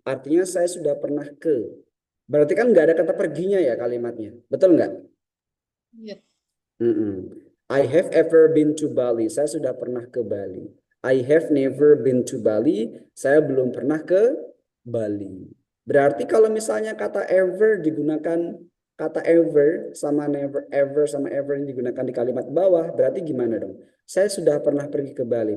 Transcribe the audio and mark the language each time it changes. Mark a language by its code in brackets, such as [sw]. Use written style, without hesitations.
[id] Artinya saya sudah pernah ke. Berarti kan nggak ada kata perginya ya kalimatnya. Betul nggak? Iya. [en] I have ever been to Bali. [id] Saya sudah pernah ke Bali. [en] I have never been to Bali. [id] Saya belum pernah ke Bali. Berarti kalau misalnya kata ever digunakan, kata ever sama never, ever sama ever yang digunakan di kalimat bawah, berarti gimana dong? Saya sudah pernah pergi ke Bali.